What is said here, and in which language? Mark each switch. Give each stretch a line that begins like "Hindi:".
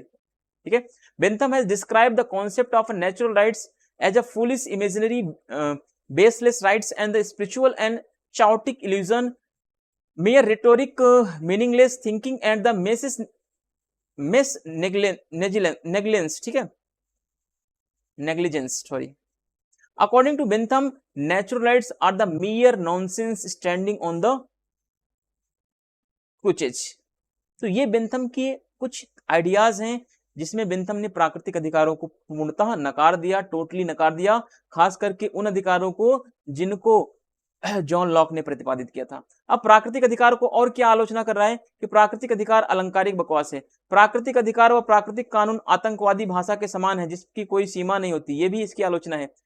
Hindi: ठीक है,
English: Bentham has describe the concept of natural rights as a foolish imaginary baseless rights and the spiritual and chaotic illusion, mere rhetoric, meaningless thinking and the mass negligence, ठीक है, negligence, sorry. According to Bentham, natural rights are the mere nonsense standing on the crutches.
Hindi: तो ये Bentham के कुछ ideas हैं जिसमें Bentham ने प्राकृतिक अधिकारों को पूर्णतः नकार दिया, टोटली नकार दिया, खास करके उन अधिकारों को जिनको जॉन लॉक ने प्रतिपादित किया था। अब प्राकृतिक अधिकार को और क्या आलोचना कर रहा है कि प्राकृतिक अधिकार अलंकारिक बकवास है, प्राकृतिक अधिकार व प्राकृतिक कानून आतंकवादी भाषा के समान है जिसकी कोई सीमा नहीं होती, ये भी इसकी आलोचना है।